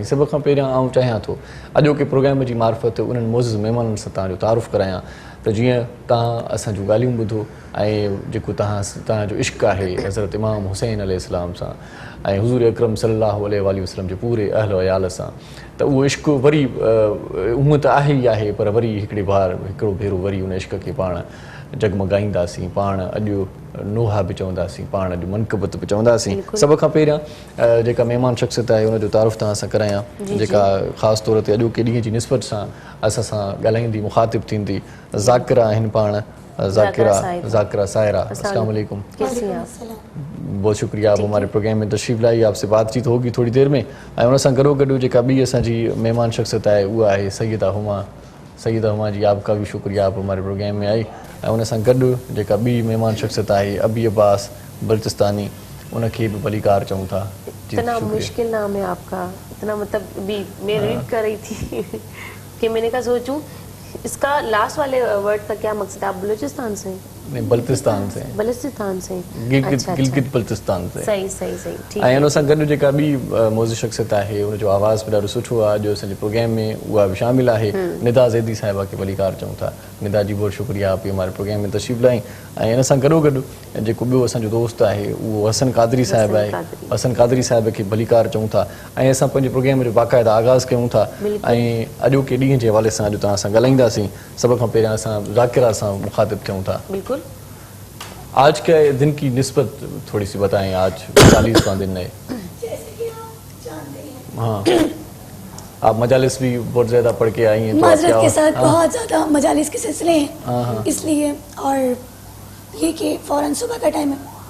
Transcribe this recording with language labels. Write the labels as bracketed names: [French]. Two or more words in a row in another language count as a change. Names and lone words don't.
[Sindhi] सभ खां पहिरियां आउं चाहियां थो अॼोके प्रोग्राम जी मार्फत उन्हनि मोज़िज़ महिमाननि सां तव्हांजो तारुफ़ करायां त त जीअं तव्हां असां जूं ॻाल्हियूं ॿुधो ऐं जेको तव्हांजो इश्क़ आहे हज़रत इमाम हुसैन अलैहिस्सलाम सां ऐं हुज़ूर अकरम [Arabic] صلى الله عليه وسلم [Sindhi] जे पूरे अहल वयाल सां, त उहो इश्क़ वरी उम्र त आहे ई आहे, पर वरी हिकिड़ो भेरो वरी उन इश्क़ खे पाण जगमगाईंदासीं, पाण अॼु नोहा बि चवंदासीं, पाण अॼु मनक़बत बि चवंदासीं। सभ खां पहिरियां जेका महिमान शख़्सियत आहे उनजो तारुफ़ तव्हां सां करायां, जेका ख़ासि तौर ते अॼोके ॾींहं जी निस्बत सां असां सां ॻाल्हाईंदी, मुख़ातिब थींदी, ज़ाकिरा आहिनि पाण, ज़ाकिरा सायरा। [Arabic] السلام علیکم. [Urdu] بہت شکریہ، آپ ہمارے پروگرام میں تشریف لائی، آپ سے بات چیت ہوگی تھوڑی دیر میں. [Sindhi] ऐं उन सां गॾोगॾु जेका ॿी असांजी महिमान शख़्सियत आहे उहा आहे सैयदा हुमा जी, [Urdu] آپ کا بھی شکریہ، آپ ہمارے پروگرام میں آئی. [Sindhi] ऐं उन सां गॾु जेका ॿी महिमान शख़्सियत आहे अबी अब्बास बल्चिस्तानी, उनखे बि भलीकार चऊं था। [Urdu] اتنا مشکل نام ہے آپ کا، اتنا مطلب بھی میں ریڈ کر رہی تھی کہ میں نے کہا سوچوں اس کا لاسٹ والے ورڈ کا کیا مقصد ہے. آپ بلوچستان سے؟ نہیں, بلتستان سے. بلوچستان سے, گلگت بلتستان سے. صحیح ٹھیک है। [Sindhi] ऐं उन सां गॾु जेका ॿी मौज़ूद शख़्सियत आहे उनजो आवाज़ बि ॾाढो सुठो आहे, जो असांजे प्रोग्राम में उहा बि शामिल आहे, निदा ज़ैदी साहिबा खे भलीकार चऊं था। [Urdu] ندا جی بہت شکریہ، آپ ہمارے پروگرام میں تشریف لائی. [Sindhi] ऐं इन सां गॾोगॾु जेको ॿियो असांजो दोस्त आहे उहो हसन कादरी साहिब आहे, हसन कादरी साहिब खे भलीकार चऊं था। ऐं असां पंहिंजे प्रोग्राम जो बाक़ाइदा आगाज़ कयूं था ऐं अॼोके ॾींहं जे हवाले सां अॼु तव्हां सां ॻाल्हाईंदासीं। सभ खां पहिरियां असां ज़ाकिरा सां मुख़ातिब थियूं था। [Urdu] बिल्कुल। آج کے دن کی نسبت تھوڑی سی بتائیں، آج 40واں دن ہے. جیسے کہ آپ جانتے ہیں, ہاں، آپ مجالس بھی بہت زیادہ پڑھ کے آئی ہیں، تو معذرت کے ساتھ بہت زیادہ مجالس کے سلسلے ہیں، اس لیے، اور یہ کہ فوراً صبح کا ٹائم ہے.